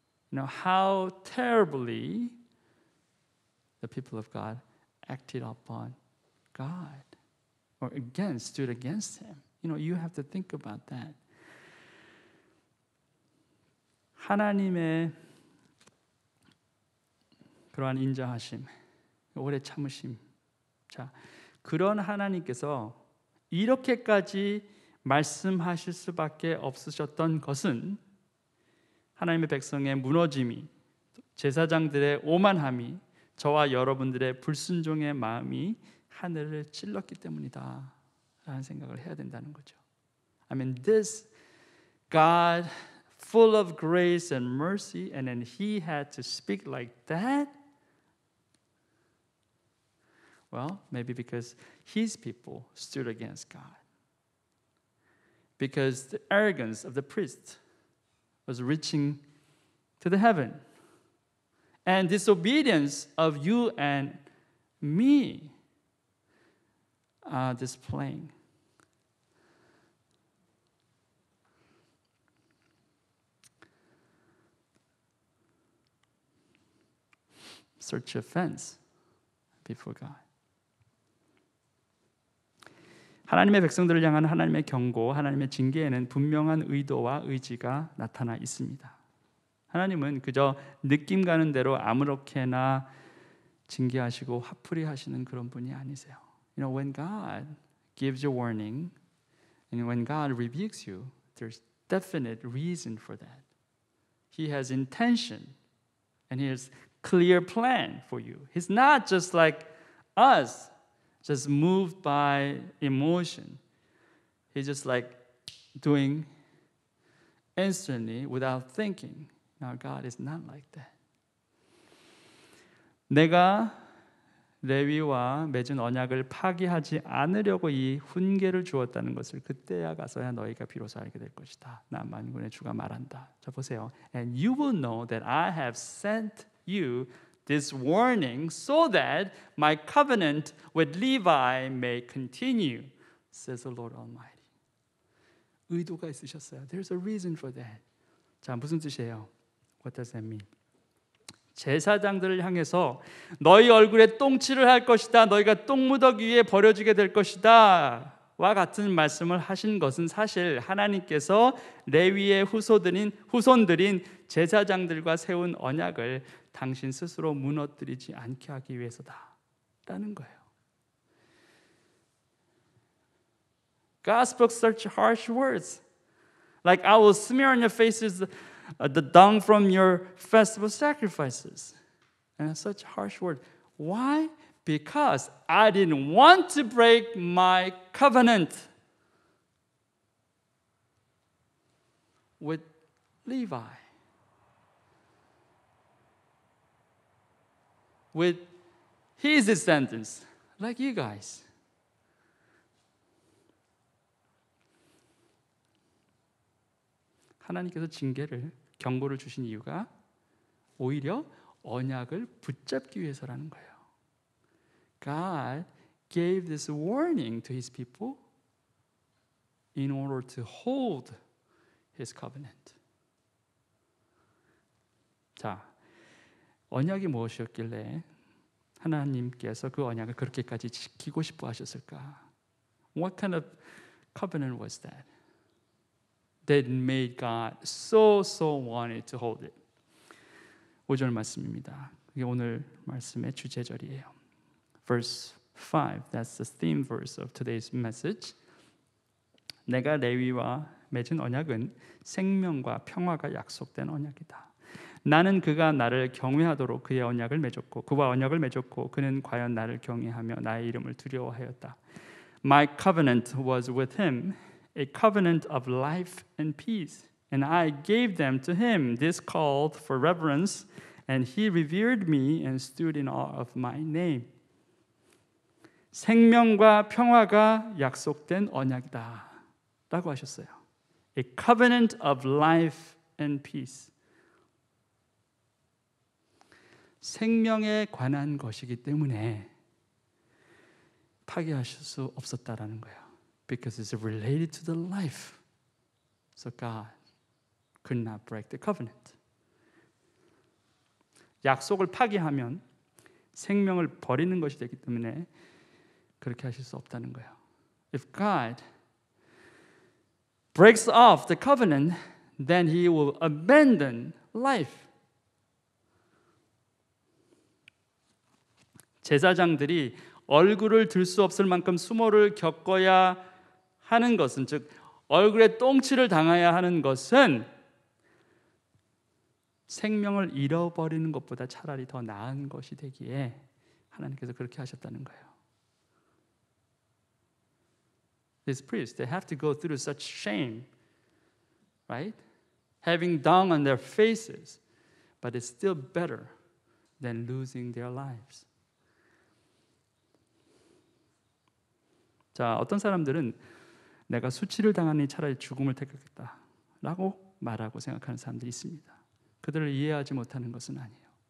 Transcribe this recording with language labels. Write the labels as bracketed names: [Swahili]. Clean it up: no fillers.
[English] You know, how terribly the people of God acted upon God or stood against Him. You know, you have to think about that. [Korean] 하나님의 그러한 인자하심, 오래 참으심. 자, 그런 하나님께서 이렇게까지 말씀하실 수밖에 없으셨던 것은 하나님의 백성의 무너짐이, 제사장들의 오만함이, 저와 여러분들의 불순종의 마음이 하늘을 찔렀기 때문이다 라는 생각을 해야 된다는 거죠. [English] I mean, this God full of grace and mercy, and then He had to speak like that? Well, maybe because His people stood against God. Because the arrogance of the priest was reaching to the heaven. And disobedience of you and me are displaying. Such offense before God. [Korean] 하나님의 백성들을 향한 하나님의 경고, 하나님의 징계에는 분명한 의도와 의지가 나타나 있습니다. 하나님은 그저 느낌 가는 대로 아무렇게나 징계하시고 화풀이 하시는 그런 분이 아니세요. [English] You know, when God gives you warning and when God rebukes you, there's definite reason for that. He has intention and He has clear plan for you. He's not just like us, just moved by emotion. He's just like doing instantly without thinking. Now God is not like that. [Korean] 내가 레위와 맺은 언약을 파기하지 않으려고 이 훈계를 주었다는 것을 그때야 가서야 너희가 비로소 알게 될 것이다. 나 만군의 주가 말한다. 자 보세요. [English] And you will know that I have sent you this warning so that my covenant with Levi may continue, says the Lord Almighty. [Korean] 의도가 있으셨어요. [English] There's a reason for that. [Korean] 자, 무슨 뜻이에요? [English] What does that mean? [Korean] 제사장들을 향해서 너희 얼굴에 똥칠을 할 것이다. 너희가 똥무더기 위에 버려지게 될 것이다. 와 같은 말씀을 하신 것은 사실 하나님께서 레위의 후손들인 제사장들과 세운 언약을 당신 스스로 무너뜨리지 않게 하기 위해서다라는 거예요. [English] God spoke such harsh words, like I will smear on your faces the dung from your festival sacrifices, and such harsh words. Why? Because I didn't want to break my covenant. with Levi, with his descendants, like you guys. [Korean] 하나님께서 징계를, 경고를 주신 이유가 오히려 언약을 붙잡기 위해서라는 거예요. [English] God gave this warning to His people in order to hold His covenant. [Korean] 자, 언약이 무엇이었길래 하나님께서 그 언약을 그렇게까지 지키고 싶어 하셨을까? [English] What kind of covenant was that? That made God so wanted to hold it. [Korean] 5절 말씀입니다. 그게 오늘 말씀의 주제절이에요. [English] Verse 5, that's the theme verse of today's message. [Korean] 내가 레위와 맺은 언약은 생명과 평화가 약속된 언약이다. 나는 그가 나를 경외하도록 그의 언약을 맺었고 그와 언약을 맺었고 그는 과연 나를 경외하며 나의 이름을 두려워하였다. [English] My covenant was with him, a covenant of life and peace. And I gave them to him. This called for reverence, and he revered me and stood in awe of my name. [Korean] 생명과 평화가 약속된 언약이다 라고 하셨어요. [English] A covenant of life and peace. [Korean] 생명에 관한 것이기 때문에 파괴하실 수 없었다라는 거예요. [English] Because it's related to the life. So God could not break the covenant. [Korean] 약속을 파괴하면 생명을 버리는 것이 되기 때문에 그렇게 하실 수 없다는 거예요. [English] If God breaks off the covenant, then He will abandon life. [Korean] 제사장들이 얼굴을 들 수 없을 만큼 수모를 겪어야 하는 것은, 즉 얼굴에 똥칠을 당해야 하는 것은 생명을 잃어버리는 것보다 차라리 더 나은 것이 되기에 하나님께서 그렇게 하셨다는 거예요. [English] These priests, they have to go through such shame, right? Having dung on their faces, but it's still better than losing their lives. [Korean] 자, 어떤 사람들은 내가 수치를 당하니 차라리 죽음을 택하겠다라고 말하고 생각하는 사람들이 있습니다. 그들을 이해하지 못하는 것은 아니에요.